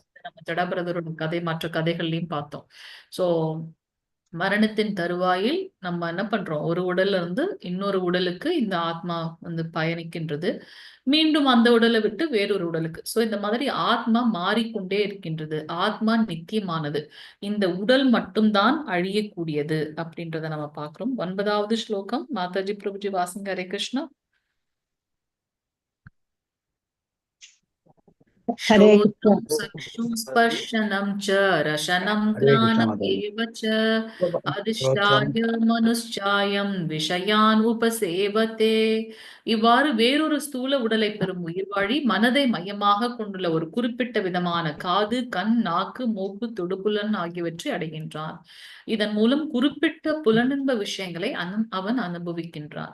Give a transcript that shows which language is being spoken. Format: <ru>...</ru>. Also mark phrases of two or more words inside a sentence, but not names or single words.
<ta>நம்ம ஜடாபிரதரோட கதை மற்ற கதைகள்லயும் பார்த்தோம். சோ மரணத்தின் தருவாயில் நம்ம என்ன பண்றோம், ஒரு உடல்ல இருந்து இன்னொரு உடலுக்கு இந்த ஆத்மா பயணிக்கின்றது. மீண்டும் அந்த உடலை விட்டு வேறொரு உடலுக்கு. சோ இந்த மாதிரி ஆத்மா மாறிக்கொண்டே இருக்கின்றது. ஆத்மா நித்தியமானது. இந்த உடல் மட்டும்தான் அழியக்கூடியது அப்படின்றத நம்ம பார்க்கிறோம். 9வது ஸ்லோகம் மாதாஜி பிரபுஜி வாசிங்க. ஹரே கிருஷ்ணா.</ta> <sa>ஹரே श्रोत्रं கிருஷ்ணா. चक्षुः स्पर्शनं च रसनं हरे कृष्ण घ्राणम् माताजी। एव च श्रोत्रं अधिष्ठाय मनुष्यायं विषयान् उपसेवते.</sa> <ta>இவ்வாறு வேறொரு ஸ்தூல உடலை பெறும் உயிர்வாழி மனதை மையமாக கொண்டுள்ள ஒரு குறிப்பிட்ட விதமான காது, கண், நாக்கு, மூக்கு, தொடுபுலன் ஆகியவற்றை அடைகின்றான். இதன் மூலம் குறிப்பிட்ட புலனின்ப விஷயங்களை அவன் அனுபவிக்கின்றான்.</ta>